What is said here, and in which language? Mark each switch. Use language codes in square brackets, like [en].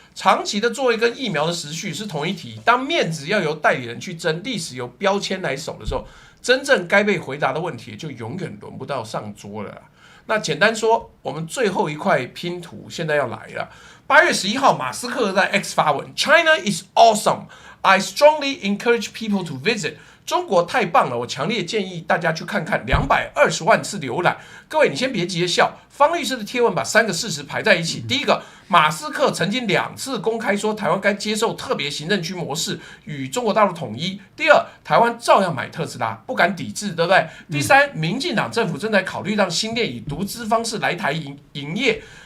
[zh] 长期的作为跟疫苗的时序是同一题，当面子要由代理人去争，历史由标签来守的时候，真正该被回答的问题就永远轮不到上桌了啦。那简单说，我们最后一块拼图现在要来了。 8月11号，马斯克在 X 发文 ： [en] “China is awesome. I strongly encourage people to visit.” [zh] 中国太棒了，我强烈建议大家去看看，220万次浏览。各位，你先别急着笑。方律师的贴文把3个事实排在一起。第一个，马斯克曾经2次公开说台湾该接受特别行政区模式，与中国大陆统一。第二，台湾照样买特斯拉，不敢抵制，对不对？第三，民进党政府正在考虑让新店以独资方式来台营业。